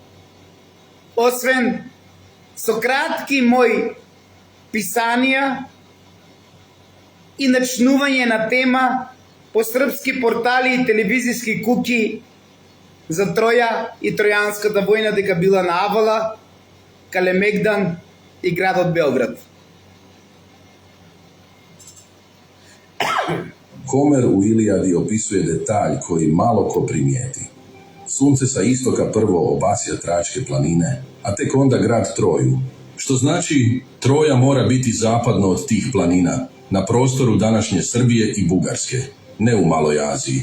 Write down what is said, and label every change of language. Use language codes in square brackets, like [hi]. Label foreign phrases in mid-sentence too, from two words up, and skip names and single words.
[mk] Освен со кратки мои писанија и начнување на тема по српски портали и телевизиски куќи за Троја и Тројанската војна дека била на Авала, Калемегдан и градот Белград. [sr] Homer u Iliadi opisuje detalj koji malo ko primijeti. Sunce sa istoka prvo obasja Tračke planine, a tek onda grad Troju, što znači Troja mora biti zapadno od tih planina, na prostoru današnje Srbije i Bugarske, ne u Maloj Aziji.